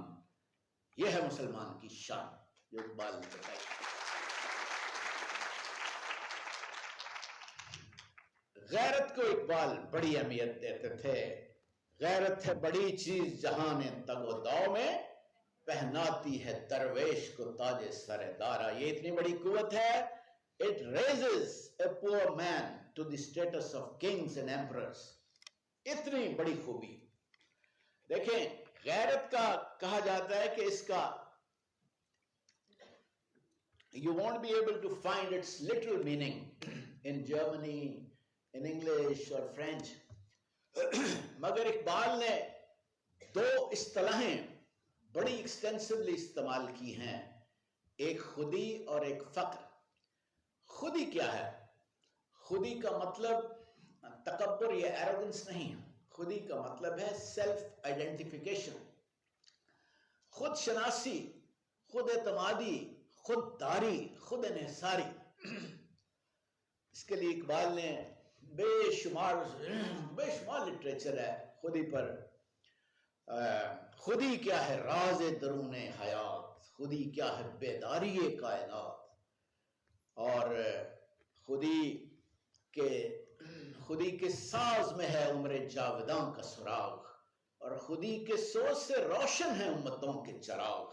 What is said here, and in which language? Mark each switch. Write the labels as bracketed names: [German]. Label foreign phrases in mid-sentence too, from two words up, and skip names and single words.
[Urdu] یہ ہے مسلمان کی شان جو اقبال نے بتائی. غیرت کو اقبال بڑی اہمیت دیتے تھے. غیرت ہے بڑی چیز جہاں نے تگ و دو میں پہناتی ہے درویش کو تاج سر دارا. یہ اتنی بڑی قوت ہے. [English] It raises a poor man to the status of kings and emperors. [Urdu] اتنی بڑی خوبی. دیکھیں غیرت کا کہا جاتا ہے کہ اس کا [English] you won't be able to find its literal meaning in Germany, in English or French. [Urdu] مگر اقبال نے دو اصطلاحیں بڑی ایکسٹینسولی استعمال کی ہیں, ایک خودی اور ایک فقر. خودی کیا ہے؟ خودی کا مطلب تکبر یا ایروگنس نہیں ہے. خودی کا مطلب ہے [English] self identification, [Urdu] خود شناسی, خود اعتمادی, خود داری, خود انحصاری. اس کے لیے اقبال نے بے شمار لٹریچر ہے خودی پر. خودی کیا ہے راز درون حیات, خودی کیا ہے بیداری کائنات, اور خودی کے ساز میں ہے عمر جاوداں کا سراغ, اور خودی کے سوز سے روشن ہے امتوں کے چراغ.